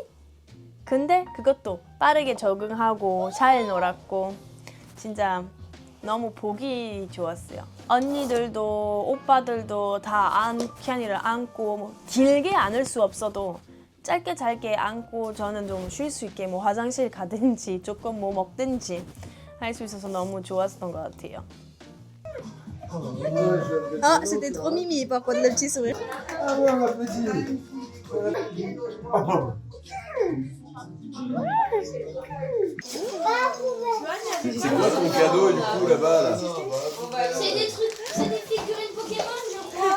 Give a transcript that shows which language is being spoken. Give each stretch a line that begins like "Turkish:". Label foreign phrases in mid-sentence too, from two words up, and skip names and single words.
Korean: 근데 그것도 빠르게 적응하고 잘 놀았고 진짜 너무 보기 좋았어요. 언니들도 오빠들도 다 키안이를 안고 뭐 길게 안을 수 없어도 짧게 안고 저는 좀 쉴 수 있게 뭐 화장실 가든지 조금 뭐 먹든지 할 수 있어서 너무 좋았던 것 같아요.
French: Ah, c'était trop mimi par contre le petit sourire. C'est quoi ton cadeau du coup là-bas là? C'est des trucs, c'est des figurines Pokémon, je crois.